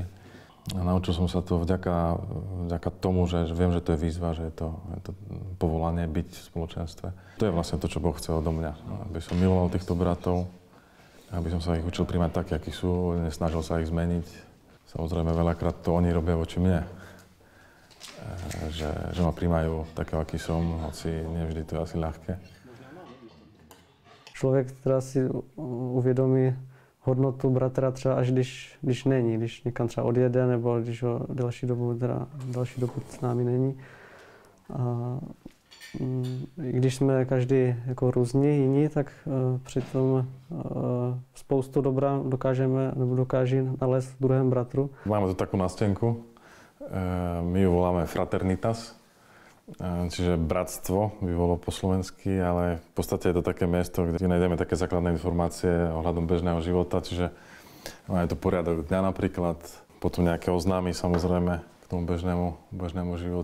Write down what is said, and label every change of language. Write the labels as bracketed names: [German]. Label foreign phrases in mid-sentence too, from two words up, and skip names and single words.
[Slovak] A naučil som sa to vďaka tomu, že viem, že to je výzva, že je to povolanie byť v spoločenstve. To je vlastne to, čo Boh chce odo mňa. Aby som miloval týchto bratov, aby som sa ich učil príjmať tak, akí sú, nesnažil sa ich zmeniť. Samozrejme, veľakrát to oni robia voči mne. Že ma príjmajú takého, aký som, hoci nevždy to je asi ľahké. [Czech] Člověk teda si uvědomí hodnotu bratra třeba až když není, když někam třeba odjede nebo když ho delší dobu s námi není. A když jsme každý jako různí, jiní, tak přitom spoustu dobra dokáží nalézt v druhém bratru. [Slovak] Máme tu takú nástenku, my ju voláme fraternitas. Čiže bratstvo by bolo po slovensky, ale v podstate je to také miesto, kde nájdeme také základné informácie ohľadom bežného života, čiže je to poriadok dňa napríklad, potom nejaké oznámy samozrejme k tomu bežnému životu.